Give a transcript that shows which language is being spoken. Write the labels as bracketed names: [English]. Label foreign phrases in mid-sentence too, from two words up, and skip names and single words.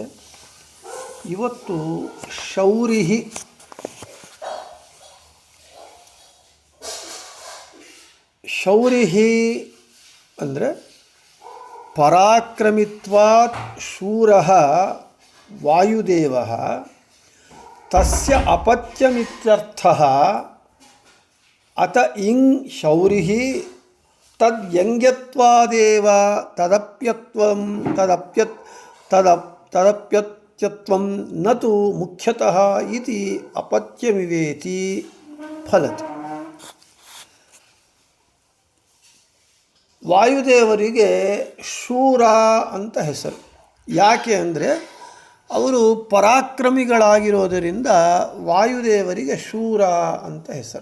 [Kannada] ಇವತ್ತು ಶೌರಿಹಿ. [Sanskrit] ಶೌರಿಹಿ ಅಂದರೆ ಪರಾಕ್ರಮಿತ್ವಾತ್ ಶೂರಃ ವಾಯುದೇವಃ ತಸ್ಯ ಅಪತ್ಯಮಿತ್ಯರ್ಥಃ. ಅತ ಇಂಗ್ ಶೌರಿಹಿ ತದ್ಯಂಗ್ಯತ್ವಾದೇವ ತದಪ್ಯತ್ವಂ ತದಪ್ಯತ್ವಂ ನತು ಮುಖ್ಯತಃ ಇತಿ ಅಪತ್ಯಮಿವೇತಿ ಫಲತಿ. [Kannada] ವಾಯುದೇವರಿಗೆ ಶೂರ ಅಂತ ಹೆಸರು. ಯಾಕೆ ಅಂದರೆ ಅವರು ಪರಾಕ್ರಮಿಗಳಾಗಿರೋದರಿಂದ ವಾಯುದೇವರಿಗೆ ಶೂರ ಅಂತ ಹೆಸರು.